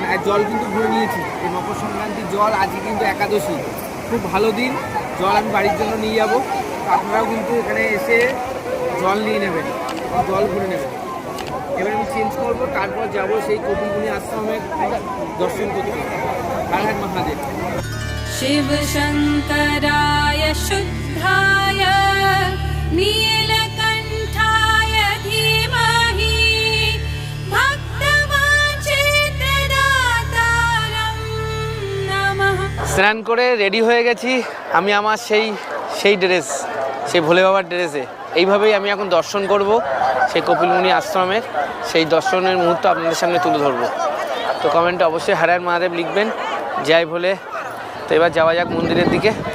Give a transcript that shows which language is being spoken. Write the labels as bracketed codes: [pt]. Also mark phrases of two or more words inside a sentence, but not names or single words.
[bn] আর জল কিন্তু ভরে নিয়েছি, এই মকর সংক্রান্তির জল। আজকে কিন্তু একাদশী, খুব ভালো দিন। জল আমি বাড়ির জন্য নিয়ে যাব, আপনারাও কিন্তু এখানে এসে জল নিয়ে নেবেন, জল ভরে নেবেন। এবার আমি চেঞ্জ করবো, তারপর যাব সেই কপিল মুনি আশ্রমের দর্শন করতে। হর হর মহাদেব। [sa] शिव शङ्कराय शुद्धाय नीलकण्ठाय धीमहि भक्तवाञ्छितदातारं नमः। [bn] স্নান করে রেডি হয়ে গেছি আমি আমার সেই ড্রেস, সেই ভোলে বাবার ড্রেসে। এইভাবেই আমি এখন দর্শন করব সেই কপিল মুনি আশ্রমের। সেই দর্শনের মুহূর্ত আপনাদের সামনে তুলে ধরবো। তো কমেন্টে অবশ্যই হর হর মহাদেব লিখবেন, জয় ভোলে। তো এবার যাওয়া যাক মন্দিরের দিকে।